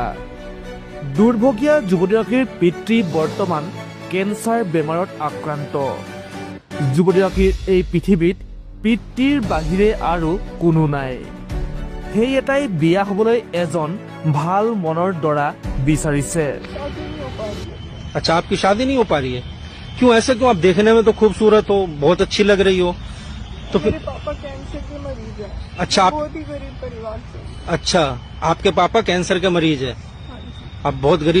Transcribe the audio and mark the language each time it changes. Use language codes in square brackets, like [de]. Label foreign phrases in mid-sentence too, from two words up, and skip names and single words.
[as] দুৰ্ভগীয়া যুৱতীগৰাকীৰ পিতৃ বৰ্তমান কেঞ্চাৰ বেমাৰত আক্ৰান্ত। যুৱতীগৰাকীৰ এই পৃথিৱীত পিতৃৰ বাহিৰে আৰু কোনো নাই। সেই এটাই বিয়া হ'বলৈ এজন ভাল মনৰ দৰা বিচাৰিছে। [hi] अच्छा, आपकी शादी नहीं हो पा रही है? क्यों ऐसे क्यों? आप देखने में तो खूबसूरत हो, बहुत अच्छी लग रही हो, तो फिर मेरे पापा कैंसर के मरीज है। अच्छा, आप बहुत ही गरीब परिवार से। अच्छा, आपके पापा कैंसर के मरीज है, हाँ जी। आप बहुत गरीब